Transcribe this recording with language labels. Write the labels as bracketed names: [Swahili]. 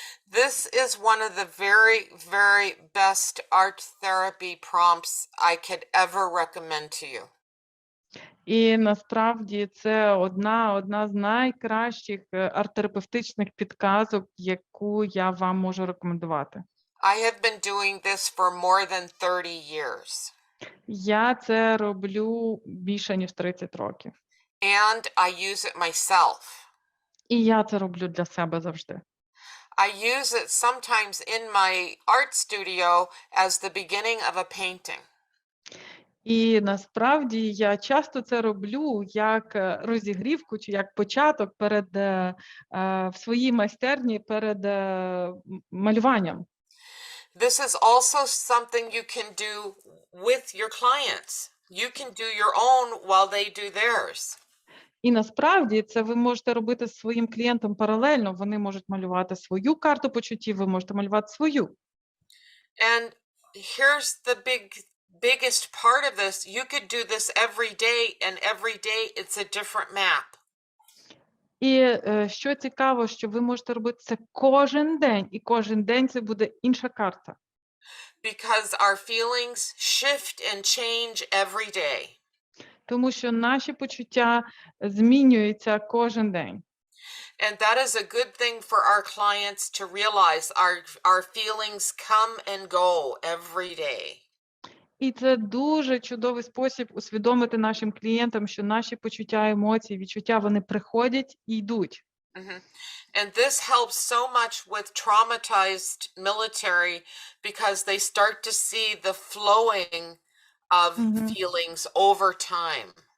[English] This is one of the very, very best art therapy prompts I could ever recommend to you. [Ukrainian] І насправді це одна з найкращих арт-терапевтичних підказок, яку я вам можу рекомендувати. [English] I have been doing this for more than 30 years. [Ukrainian] Я це роблю більше, ніж 30 років. [English] And I use it myself. [Ukrainian] І я це роблю для себе завжди. [English] I use it sometimes in my art studio as the beginning of a painting. [Ukrainian] І насправді я часто це роблю як розігрівку чи як початок перед в своїй майстерні перед малюванням. [English] This is also something you can do with your clients. You can do your own while they do theirs. [Ukrainian] І насправді це ви можете робити з своїм клієнтом паралельно. Вони можуть малювати свою карту почуттів, ви можете малювати свою. [English] And here's the biggest part of this. You could do this every day, and every day it's a different map. [Ukrainian] І що цікаво, що ви можете робити це кожен день, і кожен день це буде інша карта. [English] Because our feelings shift and change every day. [Ukrainian] Тому що наші почуття змінюються кожен день. [English] And that is a good thing for our clients to realize. Our feelings come and go every day. [Ukrainian] І це дуже чудовий спосіб усвідомити нашим клієнтам, що наші почуття, емоції, відчуття, вони приходять і йдуть. [English] And this helps so much with traumatized military because they start to see the flowing of feelings over time.